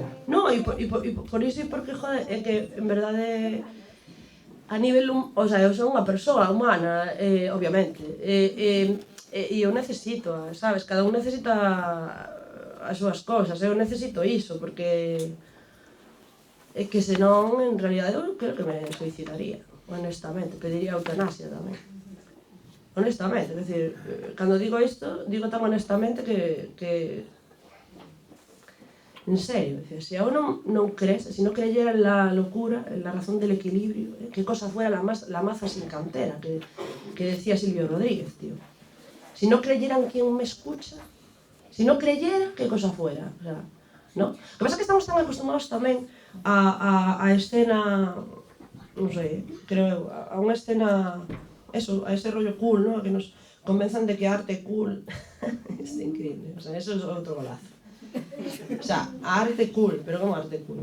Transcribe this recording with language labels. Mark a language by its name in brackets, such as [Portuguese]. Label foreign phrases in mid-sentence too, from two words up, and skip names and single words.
[Galician] No, e por iso e porque, joder, é que, en verdade, a nivel, [Spanish] o sea, [Galician] eu son unha persoa humana, obviamente, e eu necesito, sabes, cada un necesita as súas cousas, eu necesito iso, porque é que senón, en realidade, eu creo que me suicidaría, honestamente, pediría eutanasia tamén. Honestamente, é dicir, cando digo isto, digo tan honestamente que en serio, se eu non crese, [Spanish] se non creyera en la locura, en la razón del equilibrio, que cosa fuera la maza sin cantera, que decía Silvio Rodríguez, tío. Si no creyera en quien me escucha, si no creyera, ¿qué cosa fuera? O sea, ¿no? Lo que pasa es que estamos tan acostumbrados [Galician] tamén a escena, non sei, creo, a unha escena, [Spanish] eso, a ese rollo cool, ¿no? [Galician] Que nos convenzan de que a arte é cool. [Spanish] Es increíble, o sea, eso [Galician] é outro golazo. [Spanish] O sea, [Galician] a arte cool, pero como arte cool?